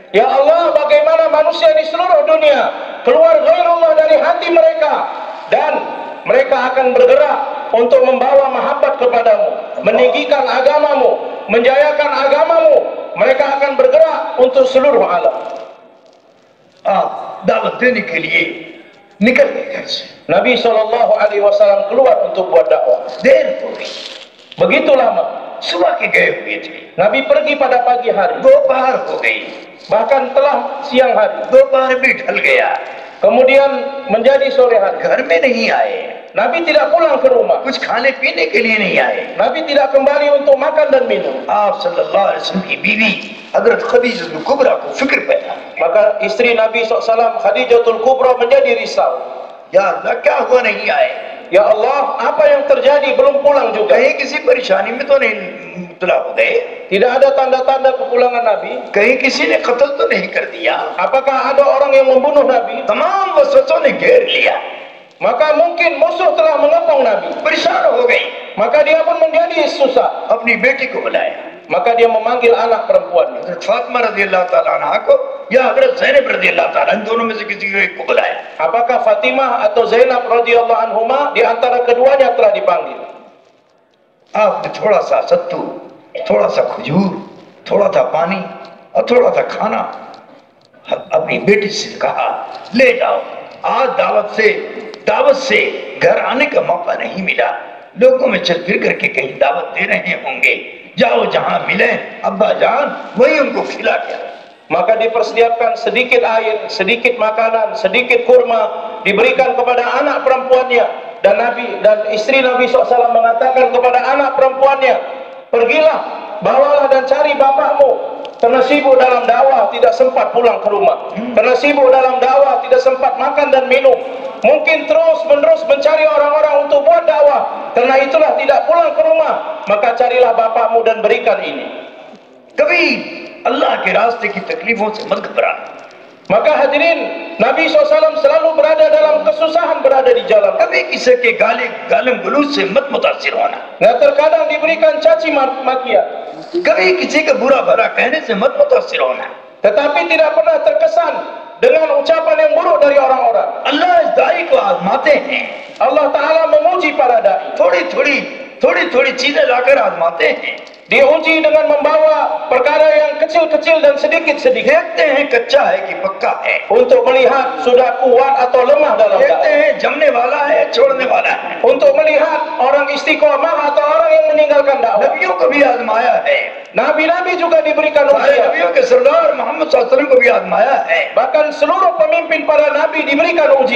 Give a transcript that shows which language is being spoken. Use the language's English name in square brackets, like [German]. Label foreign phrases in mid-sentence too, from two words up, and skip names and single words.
[Indonesian] Ya Allah, bagaimana manusia di seluruh dunia keluar ghairullah dari hati mereka, dan mereka akan bergerak untuk membawa mahabbat kepadamu, meninggikan agamamu, menjayakan agamamu. Mereka akan bergerak untuk seluruh alam. [Urdu] آپ دعوت دینے کے لیے نکل گئے گھر سے. [Indonesian] Nabi SAW keluar untuk buat dakwah. [Urdu] دیر ہو گئی, [Indonesian] Begitu lama. [Urdu] صبح کے گئے ہوئے تھے, [Indonesian] Nabi pergi pada pagi hari, [Urdu] دوپہر ہو گئی, [Indonesian] bahkan telah siang hari, [Urdu] دوپہر بھی ڈھل گیا, [Indonesian] kemudian menjadi sore hari. [Urdu] گھر میں نہیں آئے, [Indonesian] Nabi tidak pulang ke rumah. [Urdu] کچھ کھانے پینے کے لیے نہیں آئے. [Indonesian] Nabi tidak kembali untuk makan dan minum. [Urdu] आप [Arabic] صلى الله عليه وسلم [Urdu] کی بیوی حضرت خدیجۃ الکبریٰ کو فکر پیدا, [Indonesian] Maka istri Nabi SAW, Khadijatul Kubra, menjadi risau. [Urdu] یا اللہ کیا ہوا نہیں آئے, [Indonesian] Ya Allah, apa yang terjadi, belum pulang juga. [Urdu] کہیں کسی پریشانی میں تو نہیں مبتلا ہو گئے, [Indonesian] Tidak ada tanda-tanda kepulangan Nabi. [Urdu] کہیں کسی نے قتل تو نہیں کر دیا. [Indonesian] Apakah ada orang yang membunuh Nabi? [Urdu] تمام وسوسوں نے گھیر لیا, [Indonesian] Maka mungkin musuh telah mengepung Nabi. [Urdu] پریشان ہو گئی, [Indonesian] Maka dia pun menjadi susah. [Urdu] اپنی بیٹی کو بلایا, [Indonesian] Maka dia memanggil anak perempuannya. [Urdu] حضرت فاطمہ [Arabic] رضي الله تعالى عنها [Urdu] کو یا حضرت زینب [Arabic] رضي الله تعالى, [Urdu] ان دونوں میں سے کسی کو ایک کو بلایا. [Indonesian] Apakah Fatimah atau Zainab [Arabic] رضي الله عنهما, [Indonesian] di antara keduanya telah dipanggil. [Urdu] آپ نے تھوڑا سا ستو، تھوڑا سا کھجور، تھوڑا سا پانی اور تھوڑا سا کھانا اپنی بیٹی سے کہا، لے جاؤ. آج دعوت سے گھر آنے کا موقع نہیں ملا، لوگوں میں چل پھر کر کے کہیں دعوت دے رہے ہوں گے، جاؤ جہاں ملے ابا جان، وہیں ان کو کھلا کے آؤ. [Indonesian] Maka dipersiapkan sedikit air, sedikit makanan, sedikit kurma, diberikan kepada anak perempuannya. Dan Nabi dan istri Nabi SAW mengatakan kepada anak perempuannya, pergilah, bawalah dan cari bapakmu. Karena sibuk dalam dakwah, tidak sempat pulang ke rumah. Karena sibuk dalam dakwah, tidak sempat makan dan minum. Mungkin terus-menerus mencari orang-orang untuk buat dakwah. Karena itulah tidak pulang ke rumah. Maka carilah bapakmu dan berikan ini. [Urdu] کبھی اللہ کے راستے کی تکلیفوں سے مت گھبرا. [Indonesian] Maka hadirin, Nabi SAW selalu berada dalam kesusahan, berada di jalan. [Urdu] کبھی کسی کے گالم گلوچ سے مت متاثر ہونا, [Indonesian] Nah, terkadang diberikan caci makian, [Urdu] کبھی کسی کا برا بھلا کہنے سے مت متاثر ہونا. [Indonesian] tetapi tidak pernah terkesan dengan ucapan yang buruk dari orang-orang. [Urdu] اللہ اس داعی کو آزماتے ہیں, [Arabic] الله تعالى [Indonesian] menguji para dai. [Urdu] تھوڑی چیزیں لا کر آزماتے ہیں. [Indonesian] Diuji dengan membawa perkara yang kecil-kecil dan sedikit-sedikit, [Urdu] دیکھتے ہیں کچا ہے کہ پکا ہے, [Indonesian] untuk melihat sudah kuat atau lemah dalam [Urdu] देखते [Indonesian] dakwah, [Urdu] ہیں جمنے والا ہے چھوڑنے والا ہے. [Indonesian] untuk melihat orang istiqomah atau orang yang meninggalkan dakwah. [Urdu] نبیوں کو بھی آزمایا ہے, [Indonesian] Nabi-nabi juga diberikan [Urdu] सारे [Indonesian] ujian. [Urdu] نبیوں کے سردار محمد [Arabic] صلى الله عليه وسلم [Urdu] کو بھی آزمایا ہے, [Indonesian] Bahkan seluruh pemimpin para nabi diberikan ujian.